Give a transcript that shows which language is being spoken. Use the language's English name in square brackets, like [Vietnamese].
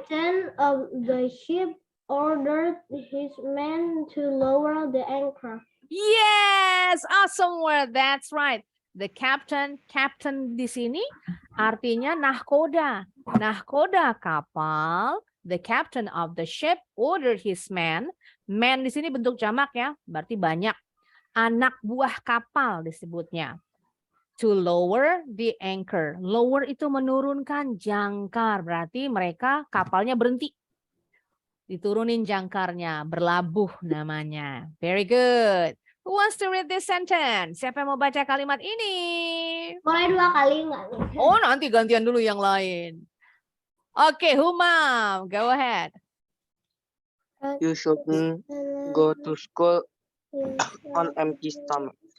[English] Captain of the ship ordered his men to lower the anchor. Yes, awesome word. That's right. The captain di sini artinya nahkoda. [Indonesian] Nahkoda kapal. [English] The captain of the ship ordered his men. [Indonesian] Men di sini bentuk jamak ya, berarti banyak. Anak buah kapal disebutnya. To lower the anchor. Lower itu menurunkan jangkar, berarti mereka kapalnya berhenti. Diturunin jangkarnya, berlabuh namanya. [English] Very good. Who wants to read this sentence? [Indonesian] Siapa yang mau baca kalimat ini? Boleh 2 kali nggak nih? Oh, nanti gantian dulu yang lain. Oke, Humam, go ahead. [English] You shouldn't go to school on empty stomach.